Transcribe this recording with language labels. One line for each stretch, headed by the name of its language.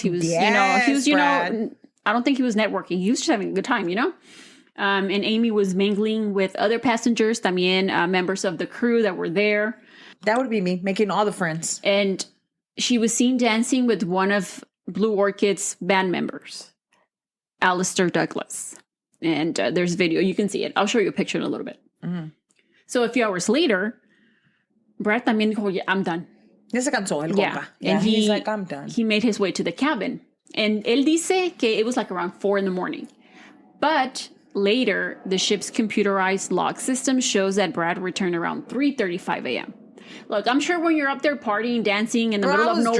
English: He was, Brad. I don't think he was networking. He was just having a good time, And Amy was mingling with other passengers,
Spanish: también
English: members of the crew that were there. That would be me, making all the friends. And she was seen dancing with one of Blue Orchid's band members, Alistair Douglas. And there's video. You can see it. I'll show you a picture in a little bit. Mm-hmm. So a few hours later, Brad
Spanish: también dijo,
English: I'm done.
Spanish: Ya se cansó el compa.
English: And he's like, I'm done. He made his way to the cabin. And
Spanish: él dice que
English: it was like around 4 a.m. But later, the ship's computerized log system shows that Brad returned around 3:35 a.m. Look, I'm sure when you're up there partying, dancing in the middle of nowhere